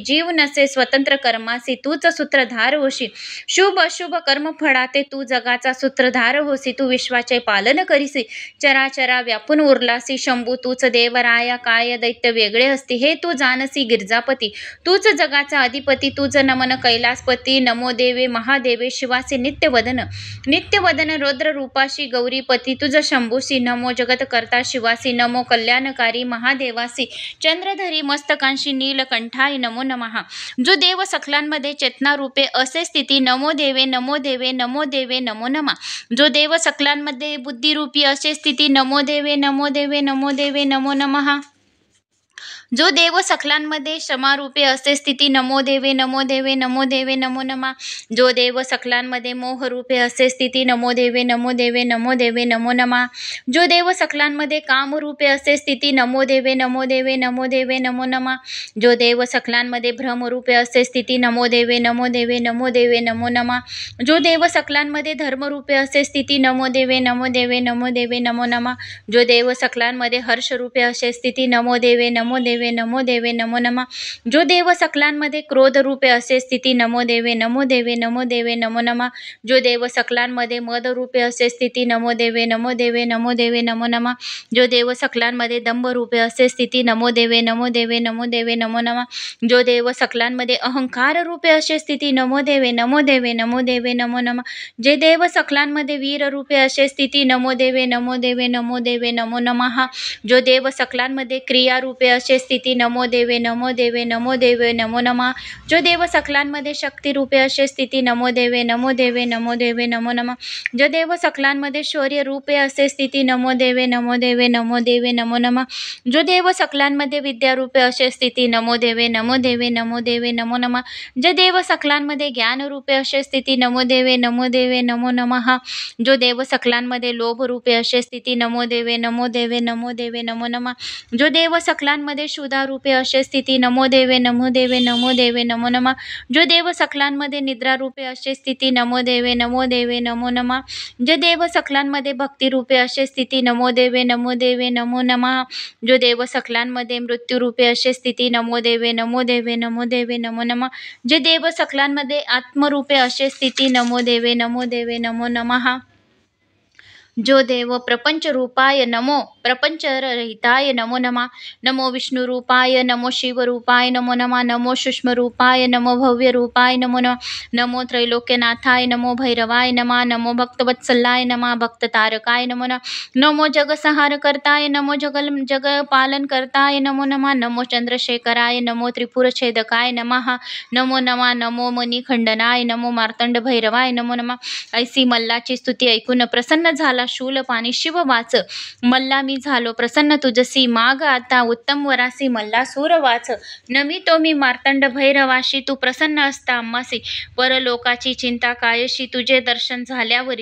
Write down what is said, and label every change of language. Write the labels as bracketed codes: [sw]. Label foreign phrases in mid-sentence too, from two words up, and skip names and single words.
[mr] जीव नसे स्वतंत्र कर्मासी, तूच सूत्रधार होशी. शुभ अशुभ कर्म फळाते, तू जगाचा सूत्रधार होसी. तू विश्वाचे पालन करीसी, चराचरा व्यापून उरलासी. शंभू तूच देवराया, काय दैत्य वेगळे असती. हे तू जानसी गिरजापती, तूच जगाचा अधिपती. तुझ नमन कैलासपती, नमो देवे महादेवे. शिवासी नित्यवदन, नित्यवदन रौद्र रूपाशी. गौरीपती तुझ शंभूसी, नमो जगत करता शिवासी. नमो कल्याणकारी महादेवासी, चंद्रधरी मस्तकांशी. [sa] नीलकंठाय नमो नमः. [mr] जो देव सकलांमध्ये चेतना रूपे असे स्थिती, नमो देवे नमो देवे नमो देवे नमो नमः. जो देव सकलांमध्ये बुद्धिरूपी असे स्थिती, नमो देवे नमो देवे नमो देवे नमो नमः. जो देव सकलांमध्ये क्षमारूपे असे स्थिती, नमो देवे नमो देवे नमो देवे नमो नमः. जो देव सकलांमध्ये मोहरूपे असे स्थिती, नमो देवे नमो देवे नमो देवे नमो नमः. जो देव सकलांमध्ये कामरूपे असे स्थिती, नमो देवे नमो देवे नमो देवे नमो नमः. जो देव सकलांमध्ये भ्रमरूपे असे स्थिती, नमो देवे नमो देवे नमो देवे नमो नमः. जो देव सकलांमध्ये धर्मरूपे असे स्थिती, नमो देवे नमो देवे नमो देवे नमो नमः. जो देव सकलांमध्ये हर्षरूपे असे स्थिती, नमो देवे नमो देवे नमो देवे नमो नमः. जो देव सकलांमध्ये क्रोध रूपे असे स्थिती, नमो देवे नमो देवे नमो देवे नमो नमः. जो देव सकलांमध्ये मद रूपे असे स्थिती, नमो देवे नमो देवे नमो देवे नमो नमः. जो देव सकलांमध्ये दंभ रूपे असे स्थिती, नमो देवे नमो देवे नमो देवे नमो नमः. जो देव सकलांमध्ये अहंकार रूपे असे स्थिती, नमो देवे नमो देवे नमो देवे नमो नमः. जे देव सकलांमध्ये वीर रूपे असे स्थिती, नमो देवे नमो देवे नमो देवे नमो नमः. जो देव सकलांमध्ये क्रिया रूपे असे स्थिती, नमो देवे नमो देवे नमो देवे नमो नमः. जो देव सकलांमध्ये शक्ती रूपे असे स्थिती, नमो देवे नमो देवे नमो देवे नमो नमः. जो देव सकलांमध्ये शौर्य रूपे असे स्थिती, नमो देवे नमो देवे नमो देवे नमो नमः. जो देव सकलांमध्ये विद्या रूपे असे स्थिती, नमो देवे नमो देवे नमो देवे नमो नमः. जो देव सकलांमध्ये ज्ञान रूपे असे स्थिती, नमो देवे नमो देवे नमो नमः. जो देव सकलांमध्ये लोभ रूपे असे स्थिती, नमो देवे नमो देवे नमो देवे नमो नमः. जो देव सकलांमध्ये क्षुधा रूपे असे स्थिती, नमो देवे नमो देवे नमो देवे नमो नमः. जो देव सकलांमध्ये निद्रा रूपे असे स्थिती, नमो देवे नमो देवे नमो नमः. जो देव सकलांमध्ये भक्ती रूपे असे स्थिती, नमो देवे नमो देवे नमो नमः. जो देव सकलांमध्ये मृत्यू रूपे असे स्थिती, नमो देवे नमो देवे नमो देवे नमो नमः. जे देव सकलांमध्ये आत्मरूपे असे स्थिती, नमो देवे नमो देवे नमो नमः. जो देव प्रपंच रूपाय नमो, प्रपंच रहिताय नमो नमः. [sa] नमो विष्णु रूपाय, नमो शिव रूपाय नमो नमः. नमो सूक्ष्म रूपाय, नमो भव्य रूपाय नमो नमः. नमो त्रैलोक्यनाथाय, नमो भैरवाय नमः. नमो भक्तवत्सलाय नमः, भक्त तारकाय नमो नमः. नमो जगसंहार करताय, नमो जग पालन करताय नमो नमः. नमो चंद्रशेखराय, नमो त्रिपुर छेदकाय नमः. नमो नमः. नमो मणिखंडनाय, नमो मार्तंड भैरवाय नमो नमः. [mr] ऐसी मल्लाची स्तुती ऐकून प्रसन्न झाला शूलपाणी. शिव वाच. मल्ला मी झालो प्रसन्न तुझसी, माग आता उत्तम वरासी. मल्लासूर वाच. नमितो मी मार्तंड भैरवाशी, तू प्रसन्न असता आम्हासी. परलोकाची चिंता कायशी, तुझे दर्शन झाल्यावरी.